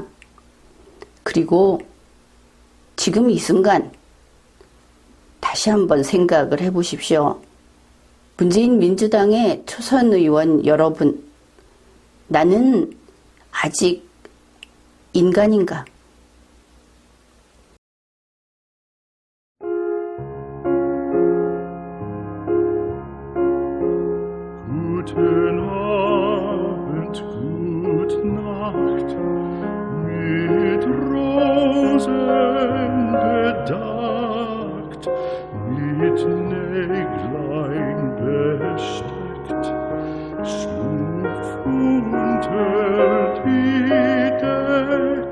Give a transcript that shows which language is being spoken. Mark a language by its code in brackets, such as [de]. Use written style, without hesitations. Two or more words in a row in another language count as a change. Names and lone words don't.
[ko] 그리고 지금 이 순간 다시 한번 생각을 해 보십시오. 문재인 민주당의 초선 의원 여러분, 나는 아직 인간인가? [de] Guten Abend, gute Nacht, mit Rosen bedeckt, mit Näglein besteckt, schlupf unter die Deck.